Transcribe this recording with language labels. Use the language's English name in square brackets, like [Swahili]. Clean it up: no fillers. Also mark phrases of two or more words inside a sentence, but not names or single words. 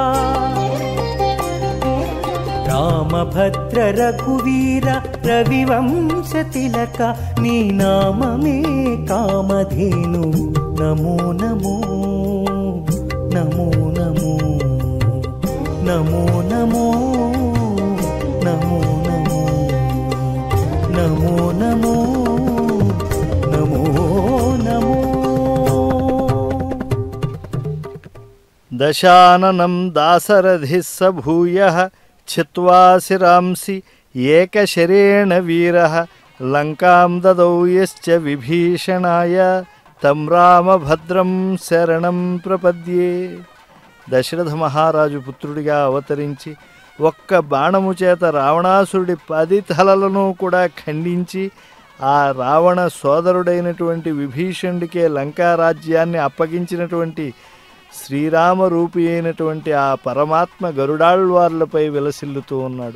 [Telugu] రామభద్ర రఘువీర రవివంశ తిలక నీ నామమే కామధేను నమో నమో నమో నమో నమో నమో నమో నమో నమో నమో నమో. [Sanskrit] దశాననం దాశరథిः स भूयः छित्त्वा शिरांसि एकशरेण वीरः లంకాం దదౌ యశ్చ విభీషణాయ తం రామభద్రం శరణం ప్రపద్యే. [Telugu] దశరథ మహారాజు పుత్రుడిగా అవతరించి ఒక్క బాణము చేత రావణాసురుడి 10 తలలను కూడా ఖండించి ఆ రావణ సోదరుడైనటువంటి విభీషణుడికే లంకారాజ్యాన్ని అప్పగించినటువంటి శ్రీరామరూపి అయినటువంటి ఆ పరమాత్మ గరుడాళ్వార్లపై విలసిల్లుతూ ఉన్నాడు.